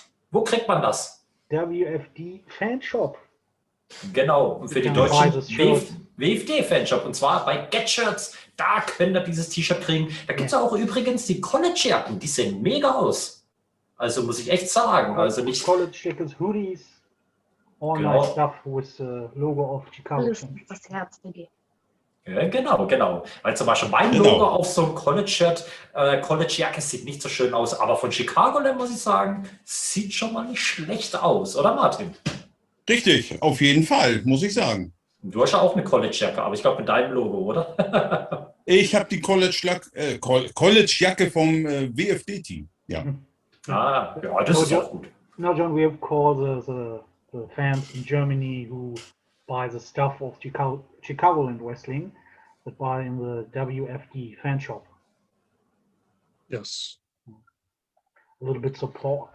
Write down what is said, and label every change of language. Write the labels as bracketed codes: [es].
[de] Wo kriegt man das? WFD Fanshop. Genau, und für die deutschen WFD Fanshop, und zwar bei Get Shirts, da könnt ihr dieses T-Shirt kriegen. Da gibt es auch übrigens die College-Jacken, die sehen mega aus. Also muss ich echt sagen, also nicht [en] College Jackets, Hoodies, all nice stuff with the logo of Chicago. [de] Das Herz begehen. Ja, genau. Weil zum Beispiel mein Logo auf so einem College-Shirt, College-Jacke sieht nicht so schön aus, aber von Chicagoland muss ich sagen, sieht schon mal nicht schlecht aus, oder Martin? Richtig, auf jeden Fall, muss ich sagen. Du hast ja auch eine College-Jacke, aber ich glaube mit deinem Logo, oder? Ich habe die College-Jacke vom WFD-Team, ja. Ja, das ist auch gut. [en] Now, John, we have called the fans in Germany who buy the stuff of Chicagoland Wrestling that buy in the WFD fan shop. Yes. A little bit support.